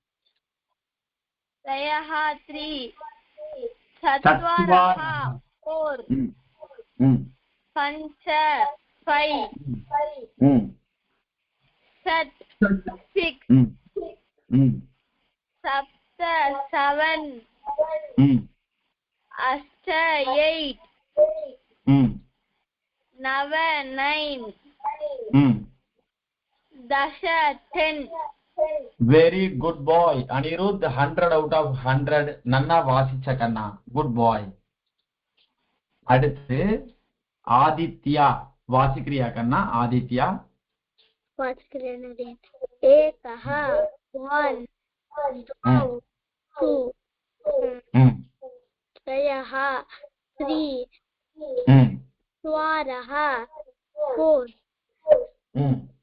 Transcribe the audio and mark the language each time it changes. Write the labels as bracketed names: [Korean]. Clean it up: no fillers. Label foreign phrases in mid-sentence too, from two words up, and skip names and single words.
[Sanskrit] चत्वारः 4 पञ्च 5 षट् 6 सप्त 7 अष्ट 8 नव 9 दश 10 [English] very good boy [Tamil] அனிருத் [English] 100 out of 100 [Tamil] நன்னா வாசிச்ச கண்ணா [English] good boy [Tamil] அடுத்து ஆதித்யா வாசிக்கிறியா கண்ணா ஆதித்யா [Sanskrit] एकः 1 2 2 ம் त्रयः 3 ம் चत्वारः 4 ம்